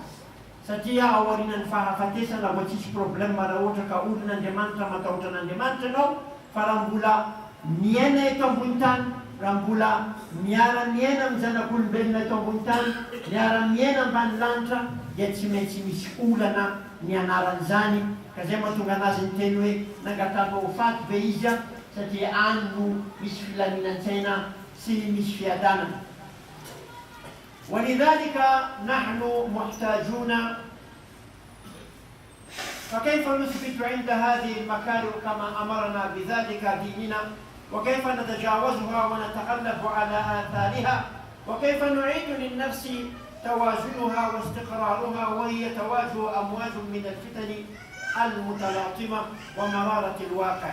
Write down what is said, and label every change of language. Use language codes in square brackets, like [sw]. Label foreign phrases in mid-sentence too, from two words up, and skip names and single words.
[mg] Satria ao aorian'ny fahafatesana mbo tsisy problème raha ohatra ka olon'Andriamanitra matahotra an'Andriamanitra ianao, fa raha mbola miaina eto ambony tany, raha mbola miara-miaina amin'ny zanak'olombelona eto ambony tany, miara-miaina ambany lanitra, dia tsy maintsy misy olana ny anaran'izany. Ka zay mahatonga anazy ny teny hoe nangatanao ho faty ve izy, satria any no misy filaminan-tsaina sy misy fiadanana. [ar] ولذلك نحن محتاجون، فكيف نثبت عند هذه المكارم كما أمرنا بذلك ديننا، وكيف نتجاوزها ونتغلب على آثارها، وكيف نعيد للنفس توازنها واستقرارها وهي تواجه أمواج من الفتن المتلاطمة ومرارة الواقع.